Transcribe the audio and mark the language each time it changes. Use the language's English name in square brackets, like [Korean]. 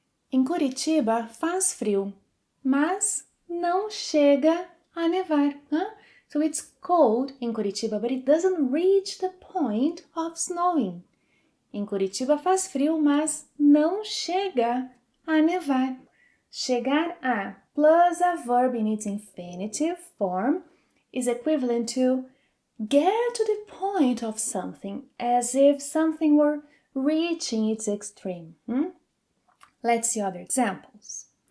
[Portuguese] Em Curitiba faz frio, mas não chega a nevar. [English] So it's cold in Curitiba, but it doesn't reach the point of snowing. [Portuguese] Em Curitiba faz frio, mas não chega a nevar. [English] Chegar a plus a verb in its infinitive form is equivalent to get to the point of something, as if something were reaching its extreme. Let's see other examples.